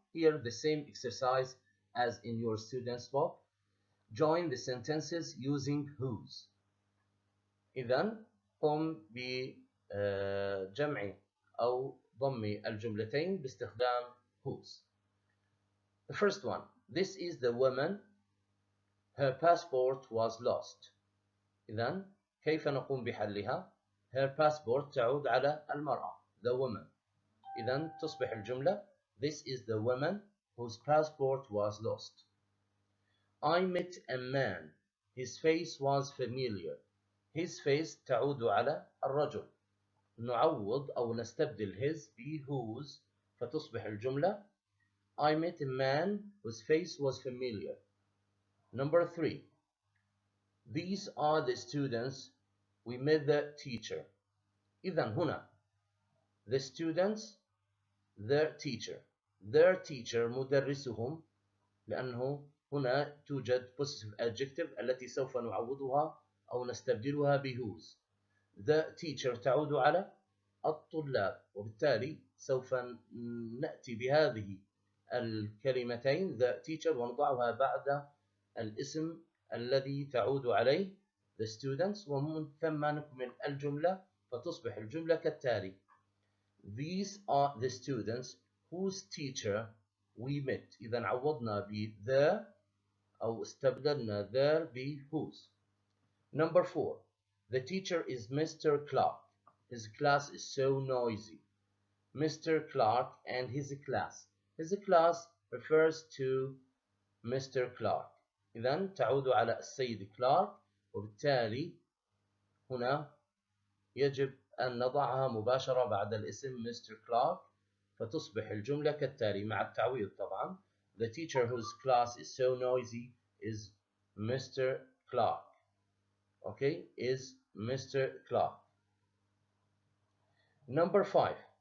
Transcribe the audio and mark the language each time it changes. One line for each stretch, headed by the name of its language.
English: Here the same exercise as in your student's book. Join the sentences using whose.
Arabic: إذن قم بجمع أو ضم الجملتين باستخدام whose.
English: The first one. This is the woman. Her passport was lost.
Arabic: إذن كيف نقوم بحلها؟
English: Her passport
Arabic: تعود على المرأة
English: the woman.
Arabic: إذن تصبح الجملة:
English: This is the woman whose passport was lost. I met a man. His face was familiar. His face
Arabic: تعود على الرجل. نعوض أو نستبدل
English: his ب whose،
Arabic: فتصبح الجملة:
English: I met a man whose face was familiar. Number 3. These are the students. We met the teacher.
Arabic: إذن هنا
English: the students their teacher. Their teacher
Arabic: مدرسهم، لأنه هنا توجد
English: possessive adjective
Arabic: التي سوف نعوضها أو نستبدلها ب whose. The teacher تعود على الطلاب، وبالتالي سوف نأتي بهذه الكلمتين the teacher ونضعها بعد الاسم الذي تعود عليه the students، ومن ثم نكمل الجملة فتصبح الجملة كالتالي:
English: These are the students whose teacher we met.
Arabic: إذا عوضنا ب the أو استبدلنا the ب whose.
English: Number 4. The teacher is Mr. Clark. His class is so noisy. Mr. Clark and his class. His class refers to Mr. Clark.
Arabic: إذن تعود على السيد كلارك، وبالتالي هنا يجب أن نضعها مباشرة بعد الاسم Mr.
English: Clark،
Arabic: فتصبح الجملة كالتالي مع التعويض طبعا:
English: The teacher whose class is so noisy is Mr. Clark. Okay, is Mr. Clark. Number 5.